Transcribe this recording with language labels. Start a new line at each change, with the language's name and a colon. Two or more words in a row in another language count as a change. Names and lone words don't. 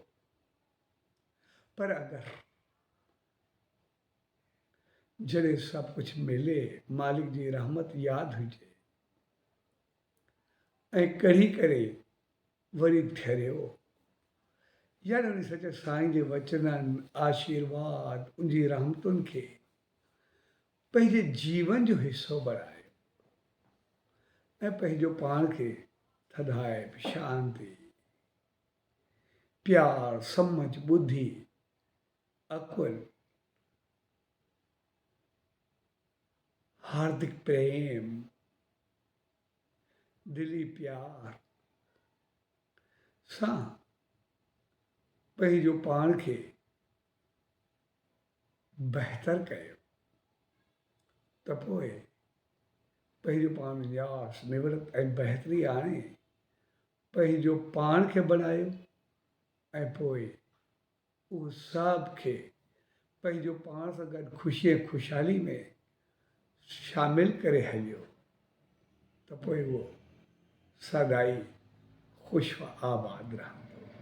Sindhi: पर अगरि जॾहिं सभु कुझु मिले, मालिक जी रहमत यादि हुजे ऐं कढ़ी करे वरी ठहिरियो, यानी उन सच साईं जे वचननि, आशीर्वाद, उनजी रहमतुनि खे पंहिंजे जीवन जो हिसो बणायो ऐं पंहिंजो पाण खे थधाइब, शांति, प्यार, सम्झ, बुद्धि, अकुल, हार्दिक प्रेम, दिली प्यार सां पंहिंजो पाण खे बहितर कयो त पोइ पंहिंजो पाण यास निवृत ऐं बहितरी आणे पंहिंजो पाण खे बणायो ऐं पोइ उहो सभ खे पंहिंजो पाण सां गॾु ख़ुशी ऐं ख़ुशहाली में शामिल करे हलियो त पोइ उहो सदाई ख़ुशि आबाद रहंदो।